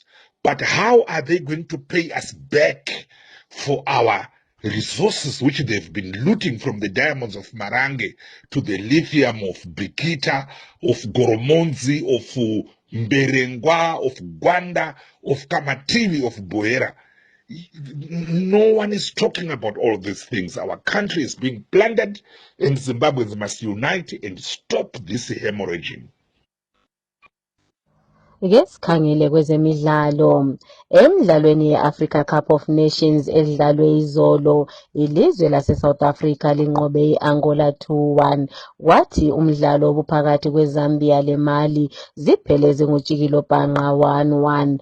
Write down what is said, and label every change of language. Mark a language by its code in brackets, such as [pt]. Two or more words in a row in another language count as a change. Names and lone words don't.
[en] But how are they going to pay us back for our resources which they've been looting, from the diamonds of Marange to the lithium of Bikita, of Goromonzi, of Mberengwa, of Gwanda, of Kamativi, of Boera? No one is talking about all these things. Our country is being plundered, and Zimbabweans must unite and stop this hemorrhaging. [nd] Ke sikhangele kwezemidlalo. Emidlalweni ye-Africa Cup of Nations edlalwe izolo, ilizwe lase-South Africa linqobe i-Angola 2-1. Kwathi umdlalo obuphakathi kweZambia leMali zipheleze ngojikelo bhanqa 1-1.